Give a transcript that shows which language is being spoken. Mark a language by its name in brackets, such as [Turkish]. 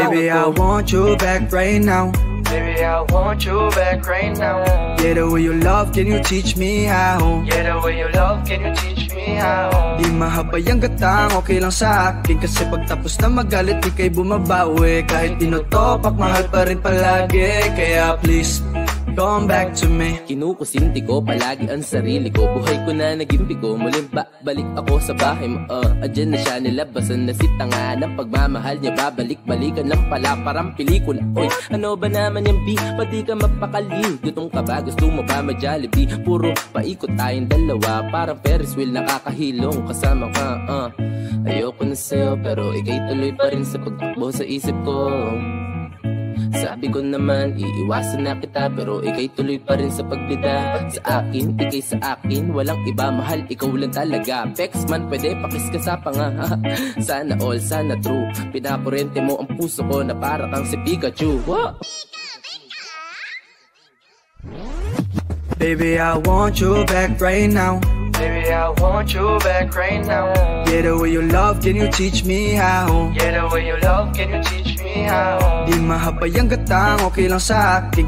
[English] Baby, I want you back right now. Baby, I want you back right now. Yeah, the way you love, can you teach me how? Yeah, the way you love, can you teach me how? [Filipino] Di mahabay ang gatang, okay lang sa akin. Kasi pagtapos na magalit, di kay bumabawi. Kahit tinotopak, mahal pa rin palagi. [English] Kaya please, come back to me. [Filipino] Kinukusinti ko palagi ang sarili ko. Buhay ko na naging bigo. Muling balik ako sa bahay mo. Adyan na siya, nilabasan na si tanga. Ng pagmamahal niya, babalik-balikan lang pala. Parang pelikula. Oy, ano ba naman yung B? Pati ka mapakali. Gutong ka ba? Gusto mo ba ma-Jollibee? Puro paikot tayong dalawa. Parang Ferris wheel, nakakahilong kasama ka. Ayoko na sa'yo, pero ikay tuloy pa rin sa pagtakbo sa isip ko. Sabi ko naman, iiwasan na kita, pero ikay tuloy pa rin sa pagbida. Sa akin, ikay sa akin, walang iba, mahal, ikaw lang talaga. Pex man, pwede pakis ka sa panga. Sana all, sana true. Pinakurente mo ang puso ko na para kang si Pikachu. What? [English] Baby, I want you back right now. Baby, I want you back right now. Yeah, the way you love, can you teach me how? Yeah, the way you love, can you teach me how? [Filipino] Di mahabay ang gatang, okay lang sa akin.